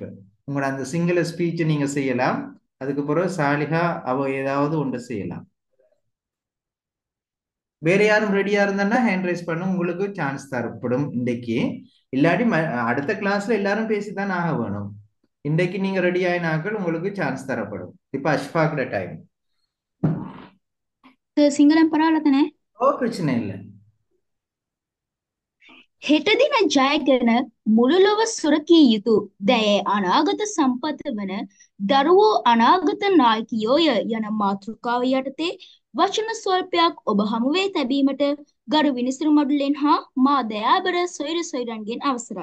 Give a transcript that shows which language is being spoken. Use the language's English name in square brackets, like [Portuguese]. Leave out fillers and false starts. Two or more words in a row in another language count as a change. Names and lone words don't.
[Tamil] உங்களோட அந்த சிங்கள ஸ்பீச் நீங்க செய்யலாம். அதுக்கு பிறகு சாலிகா அவ ஏதாவது ஒன்று செய்யலாம். வேற யாரும் ரெடியா இருந்தா [English] hand raise [Tamil] பண்ண உங்களுக்கு சான்ஸ் தரப்படும் இன்றைக்கு. இல்லாட்டி அடுத்த கிளாஸ்ல எல்லாரும் பேசிதான் ஆக வேணும். இன்றைக்கு நீங்க ரெடி ஆயினாக்கள் உங்களுக்கு சான்ஸ் தரப்படும். இப்ப அஷ்ஃபாக்ட டைம். [Sinhala] සිංහලෙන් පරාල තනේ [Tamil] பிரச்சனை இல்லை. [Sinhala] හෙට දින ජයගෙන මුළු ලොව සුරකිය යුතු දැයේ අනාගත සම්පත වන දරුවෝ අනාගත නායකයෝය යන මාතෘකාව යටතේ වචන ස්වල්පයක් ඔබ හමුවේ තැබීමට ගරු විනිසුරු මඩුලෙන් හා මා දයාබර සොයුරු සොයුරන්ගෙන් අවසරයි.